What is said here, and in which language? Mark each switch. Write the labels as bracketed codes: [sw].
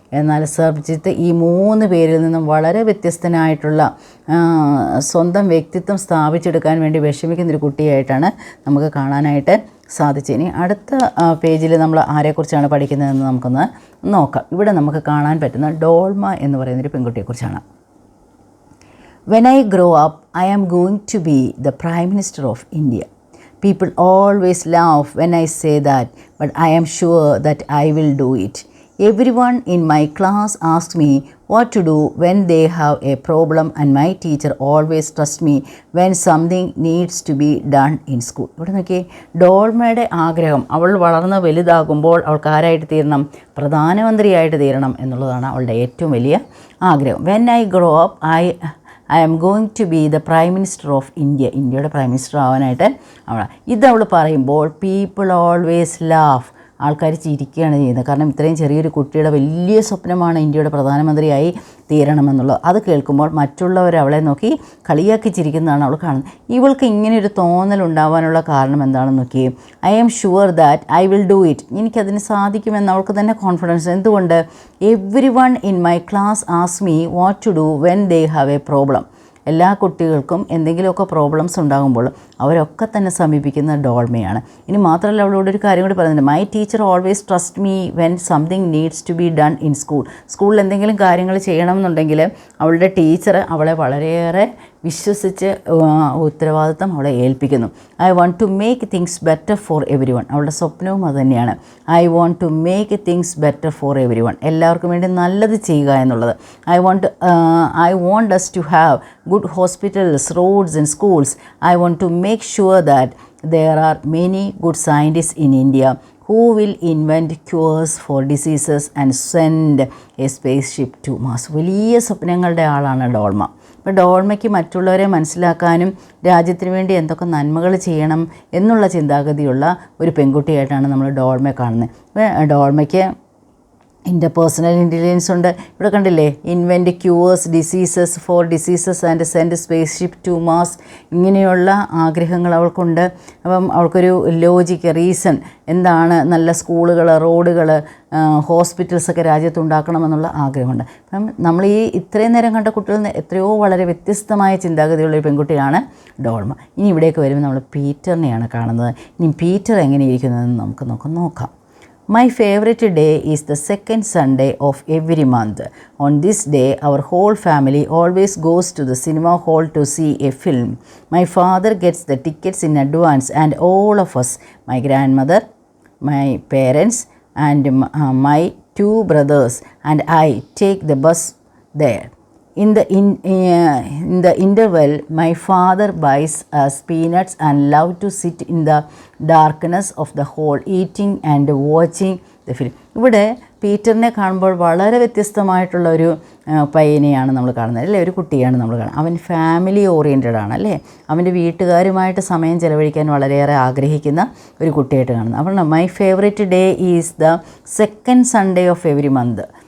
[ml] എന്നാൽ സർബ്ജിത്ത് ഈ 3 പേരിൽ നിന്നും വളരെ വ്യത്യസ്തനായിട്ടുള്ള സ്വന്തം വ്യക്തിത്വം സ്ഥാപിച്ചെടുക്കാൻ വേണ്ടി വിഷമിക്കുന്നൊരു കുട്ടിയായിട്ടാണ് നമുക്ക് കാണാനായിട്ട് സാധിച്ചത്. ഇനി അടുത്ത പേജിൽ നമ്മൾ ആരെക്കുറിച്ചാണ് പഠിക്കുന്നതെന്ന് നമുക്കൊന്ന് നോക്കാം. ഇവിടെ നമുക്ക് കാണാൻ പറ്റുന്ന ഡോൾമ എന്ന് പറയുന്നൊരു പെൺകുട്ടിയെക്കുറിച്ചാണ്. [en] When I grow up, I am going to be the Prime Minister of India. People always laugh when I say that, but I am sure that I will do it. Everyone in my class asks me what to do when they have a problem, and my teacher always trusts me when something needs to be done in school. [ml] ഇവിടെ നോക്കിയേ, ഡോൾമയുടെ ആഗ്രഹം അവൾ വളർന്ന് വലുതാകുമ്പോൾ അവൾക്ക് ആരായിട്ട് തീരണം? പ്രധാനമന്ത്രിയായിട്ട് തീരണം എന്നുള്ളതാണ് അവളുടെ ഏറ്റവും വലിയ ആഗ്രഹം. [en] When I grow up, I am going to be the Prime Minister of India. [ml] ഇന്ത്യയുടെ പ്രൈം മിനിസ്റ്റർ ആവാനായിട്ട് അവൾ ഇതവൾ പറയുമ്പോൾ [en] people always laugh, [ml] ആൾക്കാർ ചിരിക്കുകയാണ് ചെയ്യുന്നത്. കാരണം ഇത്രയും ചെറിയൊരു കുട്ടിയുടെ വലിയ സ്വപ്നമാണ് ഇന്ത്യയുടെ പ്രധാനമന്ത്രിയായി തീരണമെന്നുള്ളത്. അത് കേൾക്കുമ്പോൾ മറ്റുള്ളവർ അവളെ നോക്കി കളിയാക്കി ചിരിക്കുന്നതാണ് അവൾ കാണുന്നത്. ഇവൾക്ക് ഇങ്ങനെയൊരു തോന്നലുണ്ടാവാനുള്ള കാരണം എന്താണെന്ന് നോക്കി. [en] I am sure that I will do it. [ml] എനിക്കതിന് സാധിക്കുമെന്ന് അവൾക്ക് തന്നെ കോൺഫിഡൻസ്. എന്തുകൊണ്ട്? [en] Everyone in my class ask me what to do when they have a problem. [ml] എല്ലാ കുട്ടികൾക്കും എന്തെങ്കിലുമൊക്കെ പ്രോബ്ലംസ് ഉണ്ടാകുമ്പോൾ അവരൊക്കെ തന്നെ സമീപിക്കുന്ന ഡോൾമയാണ്. ഇനി മാത്രമല്ല അവളോട് ഒരു കാര്യം കൂടി പറയുന്നുണ്ട്. [en] My teacher always trust me when something needs to be done in school. [ml] സ്കൂളിൽ എന്തെങ്കിലും കാര്യങ്ങൾ ചെയ്യണമെന്നുണ്ടെങ്കിൽ അവളുടെ ടീച്ചർ അവളെ വളരെയേറെ വിശ്വസിച്ച് ഉത്തരവാദിത്തം അവളെ ഏൽപ്പിക്കുന്നു. [en] I want to make things better for everyone. [ml] അവളുടെ സ്വപ്നവും അതുതന്നെയാണ്. [en] I want to make things better for everyone. [ml] എല്ലാവർക്കും വേണ്ടി നല്ലത് ചെയ്യുക എന്നുള്ളത്. [en] I want us to have good hospitals, roads and schools. I want to make sure that there are many good scientists in India who will invent cures for diseases and send a spaceship to Mars. [ml] വലിയ സ്വപ്നങ്ങളുടെ ആളാണ് ഡോൾമ. അപ്പോൾ ഡോൾമയ്ക്ക് മറ്റുള്ളവരെ മനസ്സിലാക്കാനും രാജ്യത്തിന് വേണ്ടി എന്തൊക്കെ നന്മകൾ ചെയ്യണം എന്നുള്ള ചിന്താഗതിയുള്ള ഒരു പെൺകുട്ടിയായിട്ടാണ് നമ്മൾ ഡോൾമയെ കാണുന്നത്. ഡോൾമയ്ക്ക് ഇൻ്റർപേഴ്സണൽ ഇൻ്റലിജൻസ് ഉണ്ട്. ഇവിടെ കണ്ടില്ലേ, [en] Invent cures diseases for diseases and send spaceship to Mars. [ml] ഇങ്ങനെയുള്ള ആഗ്രഹങ്ങൾ അവൾക്കുണ്ട്. അപ്പം അവൾക്കൊരു ലോജിക്ക്, റീസൺ എന്താണ്, നല്ല സ്കൂളുകൾ, റോഡുകൾ, ഹോസ്പിറ്റൽസൊക്കെ രാജ്യത്തുണ്ടാക്കണമെന്നുള്ള ആഗ്രഹമുണ്ട്. അപ്പം നമ്മൾ ഈ ഇത്രയും നേരം കണ്ട കുട്ടികളിൽ നിന്ന് എത്രയോ വളരെ വ്യത്യസ്തമായ ചിന്താഗതിയുള്ളൊരു പെൺകുട്ടിയാണ് ഡോൾമ. ഇനി ഇവിടേക്ക് വരുമ്പോൾ നമ്മൾ പീറ്ററിനെയാണ് കാണുന്നത്. ഇനി പീറ്റർ എങ്ങനെയിരിക്കുന്നതെന്ന് നമുക്ക് നോക്കാം. [en] My favorite day is the second Sunday of every month. On this day, our whole family always goes to the cinema hall to see a film. My father gets the tickets in advance and all of us, my grandmother, my parents and my two brothers and I take the bus there. In the interval, my father buys us peanuts and love to sit in the darkness of the hall eating and watching the film. [ml] ഇവിടെ പീറ്ററിനെ കാണുമ്പോൾ വളരെ വ്യത്യസ്തമായിട്ടുള്ള ഒരു പയ്യനെയാണ് നമ്മൾ കാണുന്നത് അല്ലേ, ഒരു കുട്ടിയാണ് നമ്മൾ കാണുന്നത്. അവൻ ഫാമിലി ഓറിയൻറ്റഡ് ആണ് അല്ലേ, അവൻ്റെ വീട്ടുകാരുമായിട്ട് സമയം ചെലവഴിക്കാൻ വളരെയേറെ ആഗ്രഹിക്കുന്ന ഒരു കുട്ടിയായിട്ട് കാണുന്നത്. [en] അപ്പോൾ my favourite day is the second Sunday of every month.